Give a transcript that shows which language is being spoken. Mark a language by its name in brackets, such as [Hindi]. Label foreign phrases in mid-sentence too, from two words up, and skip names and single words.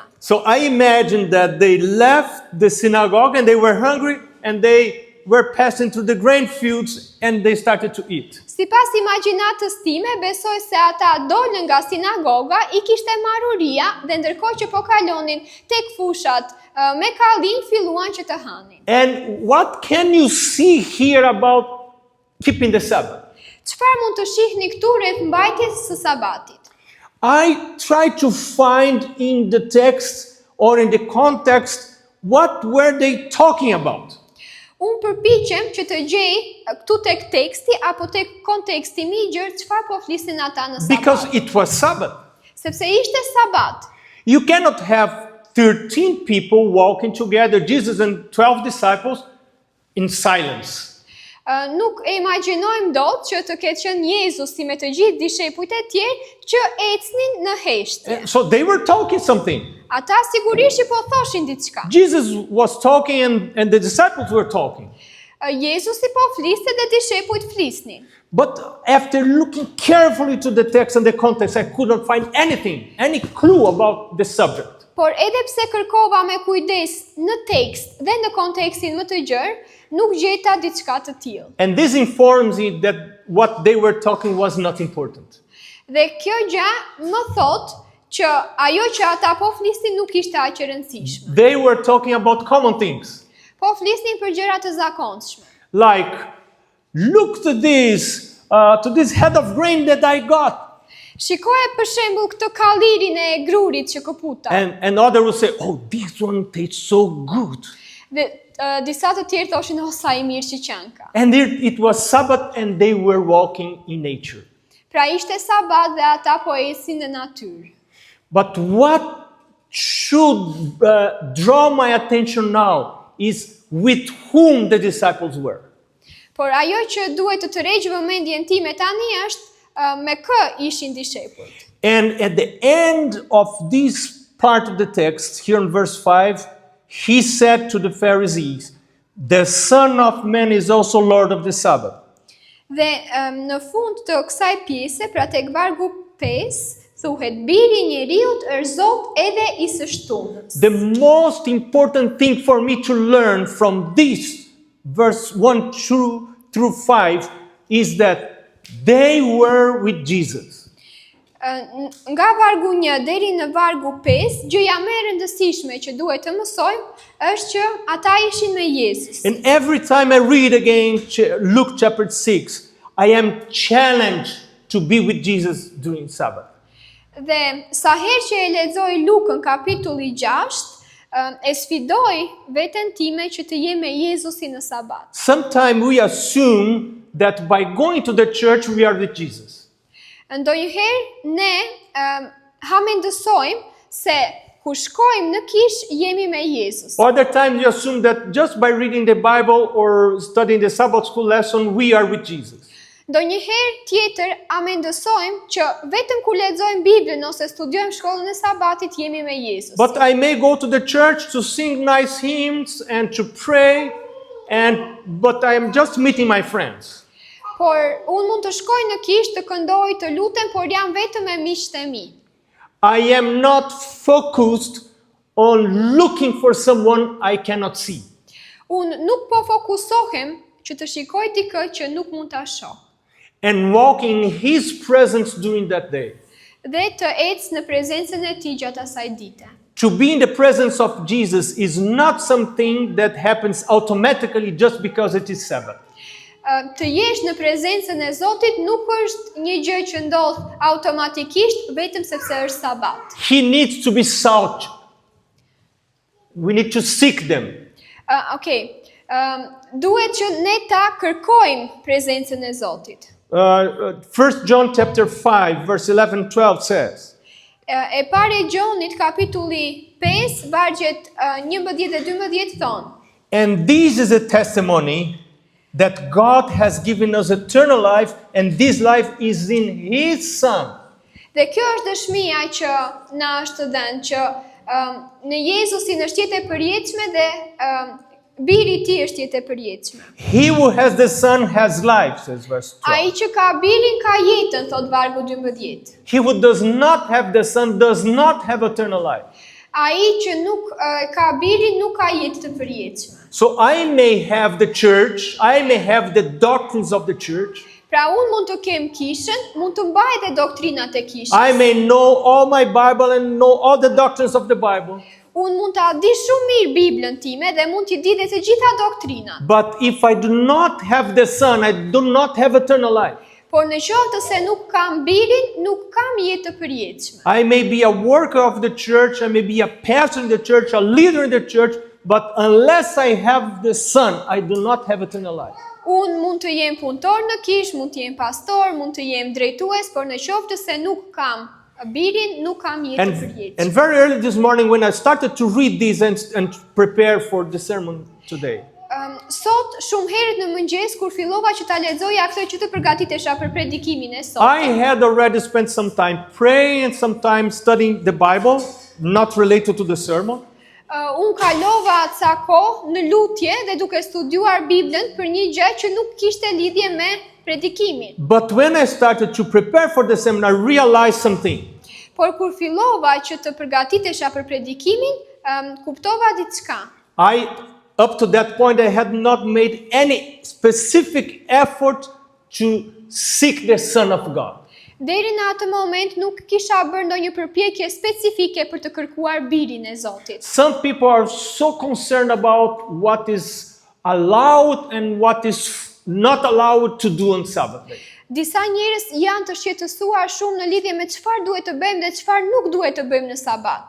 [English] So I imagine that they left the synagogue and they were hungry and they were passing through the grain fields and they started to eat. [Albanian] Sipas imagjinatës time, besoj se ata dolën nga sinagoga, I kishte marrë uria dhe ndërkohë që po kalonin tek fushat me kallin filluan që të hanin. [English] And what can you see here about keeping the Sabbath? [Albanian] Çfarë mund të shihni këtu rreth mbajtjes së Sabatit? [English] I try to find in the text or in the context what were they talking about. [Albanian] Unë përpiqem që të gjej këtu tek teksti apo tek konteksti migjër çfarë po flisin ata në Sabat. [English] Because it was Sabbath. [Albanian] Sepse ishte Sabat. [English] You cannot have 13 people walking together, Jesus and 12 disciples, in silence. [Albanian] Nuk e imagjinojmë dot që të ketë qenë Jezusi me të gjithë dishepujt e tjerë që ecnin në heshtje. [English] So they were talking something. [Albanian] Ata sigurisht që po thoshin diçka. [English] Jesus was talking and the disciples were talking. [Albanian] Jezusi po fliste dhe dishepujt flisnin. [English] But after looking carefully to the text and the context, I could not find anything, any clue about the subject. [Albanian] Por edhe pse kërkova me kujdes në tekst dhe në kontekstin më të gjerë, nuk gjeta diçka të tillë. [English] And this informs me that what they were talking was not important. [Albanian] Dhe kjo gjë më thot që ajo që ata po flisnin nuk ishte aq e rëndësishme. [English] They were talking about common things. [Albanian] Po flisnin për gjëra të zakonshme. [English] Like, look to this head of grain that I got. [Albanian] Shikoje për shembull këtë kallirin e grurit që këputa. [English] And others would say, oh, this one tastes so good. [Albanian] Dhe disa të tjerë thoshin, oh, sa I mirë që qanka. [English] And it was Sabbath and they were walking in nature. [Albanian] Pra ishte Sabat dhe ata po ecin në natyrë. [English] But what should draw my attention now is with whom the disciples were. [Albanian] Por ajo që duhet të tërheqë vëmendjen time tani është me kë ishin dishepujt. [English] And at the end of this part of the text, here in verse 5, he said to the Pharisees, the Son of Man is also Lord of the Sabbath. [Albanian] Dhe në fund të kësaj pjese, pra tek vargu 5, thuhet biri I njeriut është Zot edhe I së shtunës. [English] The most important thing for me to learn from this verse 1 through 5 is that they were with Jesus. [Albanian] Nga vargu 1 deri në vargu 5, gjëja më e rëndësishme që duhet të mësojmë është që ata ishin me Jezus. [English] And every time I read again Luke chapter 6, I am challenged to be with Jesus during Sabbath. [Albanian] Dhe sa herë që e lexoj Lukën kapitulli 6, e sfidoj veten time që të jem me Jezusin në Sabat. [English] Sometimes we assume that by going to the church we are with Jesus. [Albanian] Ndonjëherë ne hamendësojmë se kur shkojmë në kish jemi me Jezus. [English] Other times you assume that just by reading the Bible or studying the Sabbath school lesson we are with Jesus. [Albanian] Ndonjëherë tjetër amendësojmë që vetëm kur lexojmë Biblën ose studiojmë shkollën e Sabatit jemi me Jezus. [English] But I may go to the church to sing nice hymns and to pray, but I am just meeting my friends. [Albanian] Por unë mund të shkoj në kish të këndoj, të lutem, por jam vetëm me miqtë e mi. [English] I am not focused on looking for someone I cannot see. [Albanian] Unë nuk po fokusohem që të shikoj dikë që nuk mund ta shoh. [English] And walking in His presence during that day. [Albanian] Dhe të ecë në prezencën e Tij gjatë asaj dite. [English] To be in the presence of Jesus is not something that happens automatically just because it is Sabbath. [Albanian] Të jesh në prezencën e Zotit nuk është një gjë që ndodh automatikisht vetëm sepse është Sabat. [English] He needs to be sought. We need to seek them. [Albanian] Duhet që ne ta kërkojmë prezencën e Zotit. [English] 1 John chapter 5 verse 11-12 says. [Albanian] E pare Gjonit kapitulli 5 vargjet 11 dhe 12 thon. [English] And this is a testimony that God has given us eternal life, and this life is in His Son. [Albanian] Dhe kjo është dëshmia që na është dhënë që në Jezusin është jetë e përjetshme dhe Biri i tij është jetë e përjetshme. [English] He who has the Son has life, says verse 12. [Albanian] Ai që ka birin ka jetën, thot vargu 12. [English] He who does not have the Son does not have eternal life. [Albanian] Ai që nuk ka birin nuk ka jetë të përjetshme. [English] So I may have the church, I may have the doctrines of the church, [Albanian] Pra unë mund të kem kishën, mund të mbaj dhe doktrinat e kishës. [English] I may know all my Bible and know all the doctrines of the Bible, [Albanian] Unë mund ta di shumë mirë Biblën time dhe mund t'i di dhe të gjitha doktrinat. [English] but if I do not have the Son, I do not have eternal life. [Albanian] Por në qoftë se nuk kam birin, nuk kam jetë të përjetshme. [English] I may be a worker of the church, I may be a pastor in the church, a leader in the church, but unless I have the Son, I do not have eternal life. [Albanian] Unë mund të jem punëtor në kish, mund të jem pastor, mund të jem drejtues, por në qoftë se nuk kam birin, nuk kam jetë të përjetshme. [English] And very early this morning when I started to read these and prepare for the sermon today, [Albanian] Sot shumë herët në mëngjes kur fillova që ta lexoja këtë që të përgatitesha për predikimin e [English] I [Albanian] sotëm. [English] had already spent some time praying and some time studying the Bible, not related to the sermon. [Albanian] Unë kalova ca kohë në lutje dhe duke studiuar Biblën për një gjë që nuk kishte lidhje me predikimin. [English] But when I started to prepare for the sermon, I realized something. [Albanian] Por kur fillova që të përgatitesha për predikimin, kuptova diçka. [English] Up to that point, I had not made any specific effort to seek the Son of God. [Albanian] Deri në atë moment nuk kisha bërë ndonjë përpjekje specifike për të kërkuar birin e Zotit. [English] Some people are so concerned about what is allowed and what is not allowed to do on Sabbath day. [Albanian] Disa njerëz janë të shqetësuar shumë në lidhje me çfarë duhet të bëjmë dhe çfarë nuk duhet të bëjmë në Sabat.